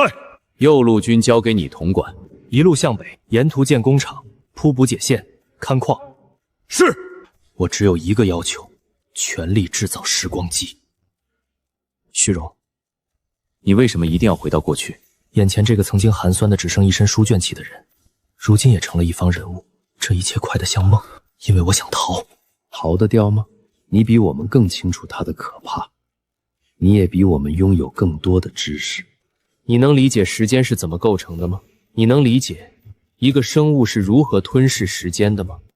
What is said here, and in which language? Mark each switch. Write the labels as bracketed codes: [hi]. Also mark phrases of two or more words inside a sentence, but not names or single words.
[zh] 右路軍交給你統管，一路向北，沿途建工廠、鋪補解線、勘礦。是。我只有一個要求，全力製造時光機。虛榮，你為什麼一定要回到過去？眼前這個曾經寒酸的只剩一身書卷氣的人，如今也成了一方人物。這一切快得像夢，因為我想逃。逃得掉嗎？你比我們更清楚它的可怕，你也比我們擁有更多的知識。你能理解時間是怎麼構成的嗎？你能理解一個生物是如何吞噬時間的嗎？